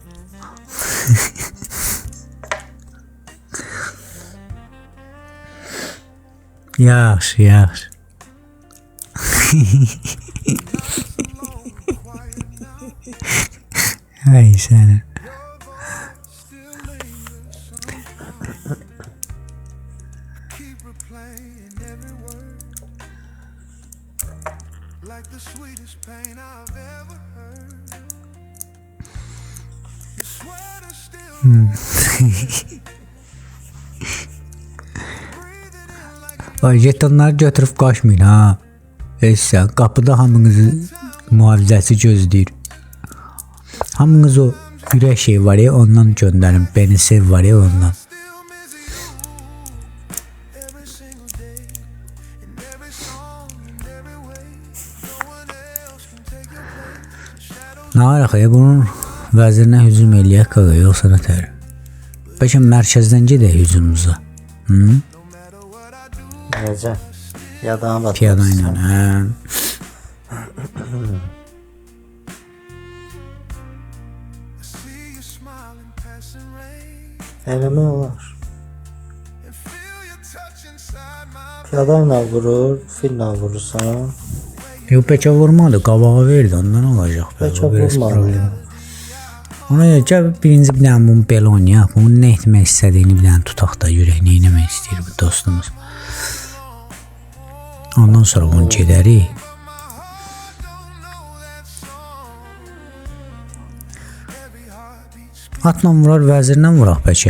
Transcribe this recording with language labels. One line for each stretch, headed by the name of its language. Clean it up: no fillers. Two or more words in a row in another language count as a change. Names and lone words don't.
Azerbaijani: Yaxşı, yaxşı. Ay səni.
English: keep replaying every word, like the sweetest pain I've ever heard. Your sweater still
Azerbaijani: Ay jetonları götürüb qaçmayın ha. Sən qapıda hamınızı mühafizəçi gözləyir. Hamınız o ürək şey var ya ondan göndərin. Beni sev var ya ondan.
English: still missing you every single day, in every song, in every way. No one else can take your place. Shadows
Azerbaijani: Nə araq ya bunun vəzirinə hücum eləyək qaqa yoxsa nə tər? Bəlkə mərkəzdən gedək hücumumuza. Necə? Yadana bax. Piyada ilə. Hə.
English: see you smiling, passing rain,
Azerbaijani: Eləmək olar.
English: and feel your touch inside my
Azerbaijani: Piyada ilə vurur, filla vurursan. Yox bəlkə vurmadı, qabağa verdi ondan olacaq. Bəlkə Bu biraz vurmadı. problem. Ona görə gəl birinci bir dənə bunu belə oynayaq. Bunun nə etmək istədiyini bir dənə tutaq da görək nə etmək istəyir bu dostumuz. Ondan sonra bunu gedərik. Atla vurar, vəzirlə vuraq bəlkə.